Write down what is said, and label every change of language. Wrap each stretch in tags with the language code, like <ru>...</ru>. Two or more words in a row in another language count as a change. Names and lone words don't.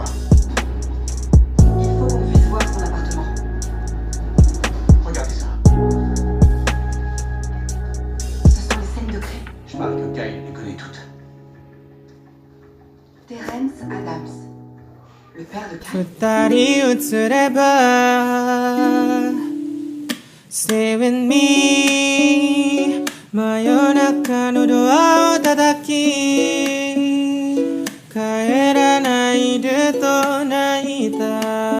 <fr>Il faut qu'on puisse voir son appartement. Regardez ça. Ce sont les scènes de crime. Je parle que Kyle les connaît toutes. Terence Adams. Le père de Kyle.</fr> <ja>二人映れば</ja> <en>Stay with me</en> <ja>真夜中のドアを叩き帰らないでと泣いた</ja>